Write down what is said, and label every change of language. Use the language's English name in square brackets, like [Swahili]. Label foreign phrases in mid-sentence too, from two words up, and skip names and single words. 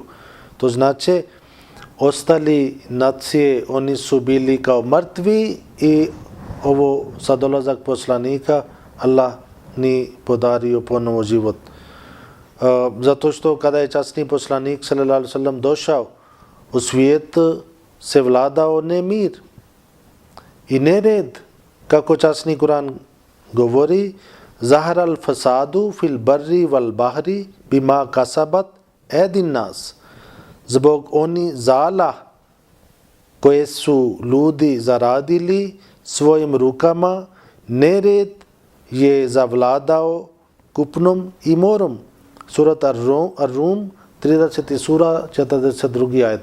[Bosnian] To znači ostali nacije oni su bili kao mrtvi i ovo sa dolazak poslanika Allah ni podario ponovo život. Zato što kada je časni poslanik [Arabic] صلى الله عليه وسلم [Bosnian] došao u svijet se vladao nemir i nered, kako časni Kur'an govori [Arabic] ظهر الفساد في البر والبحر بما كسبت أيدي الناس. [Bosnian] zbog oni zala koje su ljudi zaradili svojim rukama, nered je zavladao kupnom i morom. Surat Ar-Rum, 30. sura, 42. ajet.